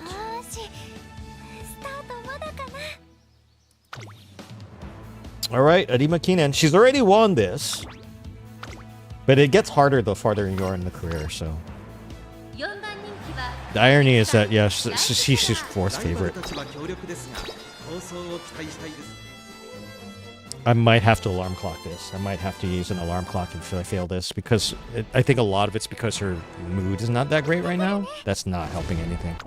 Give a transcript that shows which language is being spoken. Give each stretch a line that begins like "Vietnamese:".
Japanese: よし。スタートまだかな。
English: All right, Arima Keenan. She's already won this. But it gets harder the farther you are in the career, so...
Japanese: 4番人気は
English: The irony is that, yeah, she's fourth
Japanese: ライバル
English: favorite.
Japanese: たちは強力ですが構想を期待したいです
English: I might have to alarm clock this. I might have to use an alarm clock if I fail this, because I think a lot of it's because her mood is not that great right now. That's not helping anything.